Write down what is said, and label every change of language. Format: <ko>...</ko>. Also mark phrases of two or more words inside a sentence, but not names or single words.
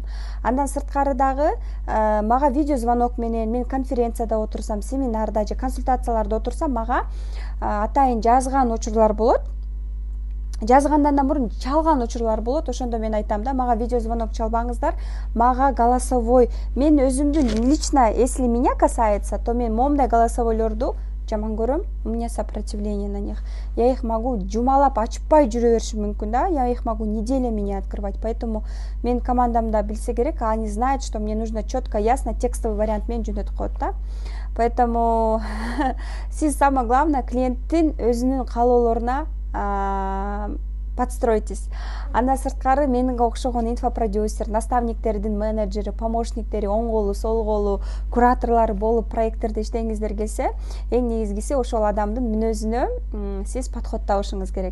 <ky>Андан сырткары дагы мага</ky> <ru>видео звонок</ru> <ky>менен, мен конференцияда отурсам, семинарда же консультацияларда отурсам, мага атайын жазган учурлар болот. Жазгандан да мурун чалган учурлар болот. Ошондо мен айтам да, мага</ky> <ru>видео звонок</ru> <ky>чалбаңыздар, мага голосовой. Мен өзүмдү</ky> <ru>лично, если меня касается, то</ru> <ky>мен момундай голосовойлорду жаман көрөм.</ky> <ru>У меня сопротивление на них. Я их могу</ru> <ky>жумалап ачпай жүрө беришим мүмкүн да.</ky> <ru>Я их могу неделями не открывать.</ru> <ky>Поэтому мен командамда билсе керек,</ky> <ru>они знают, что мне нужно четко, ясно, текстовый вариант</ru> <ky>мен жөнөтүп коет да. Поэтому сиз</ky> <ru>самое главное</ru> <ky>клиенттин өзүнүн каалоолоруна подстройтесь. Андан сырткары менинге окшогон инфопродюсер, наставниктердин менеджери, помощниктери, оң колу, сол колу, кураторлору болуп проекттерде иштегиңиздер келсе, эң негизгиси ошол адамдын мүнөзүнө сиз подход табышыңыз керек.</ky>